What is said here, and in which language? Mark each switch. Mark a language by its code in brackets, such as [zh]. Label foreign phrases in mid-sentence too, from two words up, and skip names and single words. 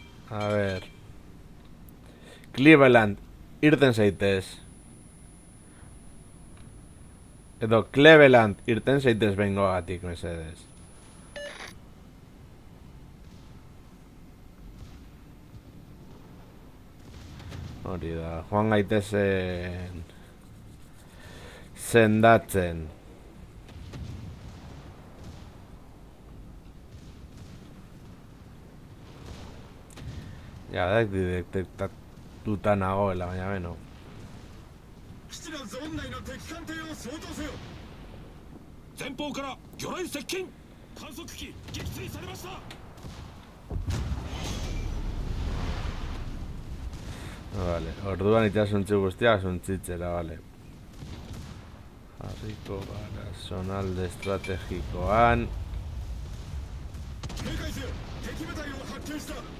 [es] A ver. Cleveland, [eu] irten zaitez. Edo Cleveland, irten zaitez behingoagatik, mesedez. Hori da, joan gaitezen sendatzen. Ja, da detektatuta nagoela, baina beno. [ja] 基地のゾーン内の敵艦艇を掃討せよ。前方から魚雷接近。観測機撃墜されました。 [eu] Vale, orduan itxasuntzi guztiak suntzitzera, vale. Jarriko gara zonalde estrategikoan. [ja] 警戒せよ。敵部隊を発見した。